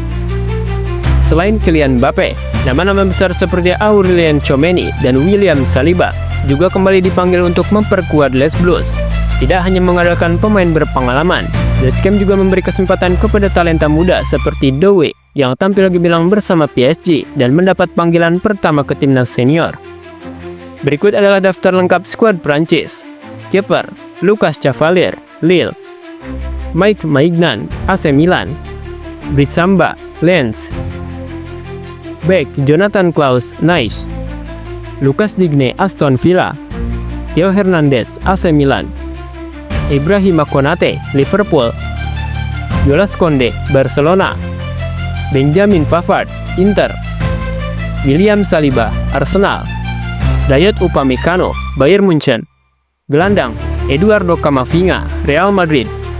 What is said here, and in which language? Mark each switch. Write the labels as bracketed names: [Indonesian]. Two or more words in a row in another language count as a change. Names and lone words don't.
[Indonesian] Selain Kylian Mbappe, nama-nama besar seperti Aurelien Tchouameni dan William Saliba juga kembali dipanggil untuk memperkuat Les Blues. Tidak hanya mengandalkan pemain berpengalaman, Deschamps juga memberi kesempatan kepada talenta muda seperti Doué yang tampil gemilang bersama PSG dan mendapat panggilan pertama ke timnas senior. Berikut adalah daftar lengkap skuad Prancis. Kiper, Lucas Cavalier, Lille. Mike Maignan, AC Milan. Brissamba, Lens. Bek, Jonathan Klaus, Nice. Lucas Digne, Aston Villa. Theo Hernandez, AC Milan. Ibrahima Konate, Liverpool. Jonas Konde, Barcelona. Benjamin Pavard, Inter. William Saliba, Arsenal. Dayot Upamecano, Bayern Munchen. Gelandang, Eduardo Camavinga, Real Madrid.